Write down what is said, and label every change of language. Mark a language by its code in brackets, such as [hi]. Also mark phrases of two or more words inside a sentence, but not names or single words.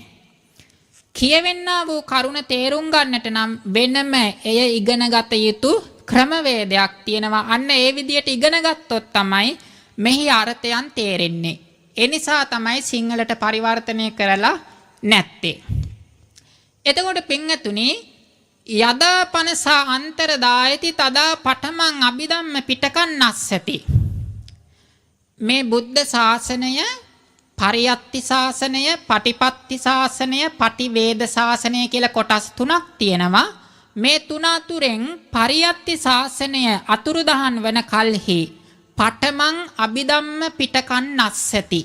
[si] කියවෙන්නා වූ කරුණ තේරුම් ගන්නට නම් වෙනම එය ඉගෙනගත යුතු ක්‍රමවේදයක් තියෙනවා. අන්න ඒ විදියට ඉගෙන ගත්තොත් තමයි මෙහි අර්ථයන් තේරෙන්නේ. ඒ නිසා තමයි සිංහලට පරිවර්තනය කරලා නැත්තේ. එතකොට පින්වතුනි [pi] යදා පනසා අන්තර දායති තදා පඨමං අභිධම්ම පිටකන් නස්සති. [si] මේ බුද්ධ ශාසනය පරියත්ති ශාසනය, පටිපත්ති ශාසනය, පටිවේද ශාසනය කියලා කොටස් තුනක් තියෙනවා. මේ තුන අතුරෙන් පරියත්ති ශාසනය අතුරුදහන් වන කල්හි [pi] පඨමං අභිධම්ම පිටකන් නස්සති.